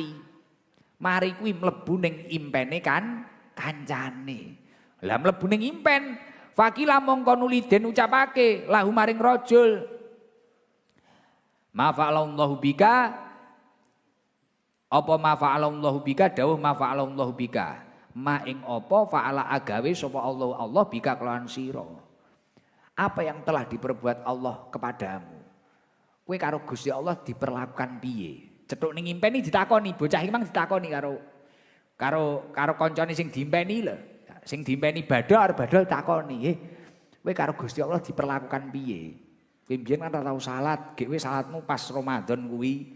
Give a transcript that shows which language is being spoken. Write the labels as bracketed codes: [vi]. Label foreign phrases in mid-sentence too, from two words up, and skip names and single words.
[jv] Mari kuwi mlebu ning impene kan kancane. Lah mlebu ning impen, fakila mongko nuli den ucapake lahu maring rajul. [ar] ما فعل الله بك apa ما فعل الله بك dawuh ما فعل الله بك. [jv] Ma ing apa fa'ala agawe sapa Allah bika kelawan sira. [id] Apa yang telah diperbuat Allah kepadamu? [jv] Kowe karo Gusti Allah diperlakukan piye? Cetuk ning impeni ditakoni, bocah iki mang ditakoni karo kancane sing diimpeni lho. Sing diimpeni badal takoni, kowe karo Gusti Allah diperlakukan piye? Kowe mbiyen kan ora tau salat, gek kowe salatmu pas Ramadan kuwi.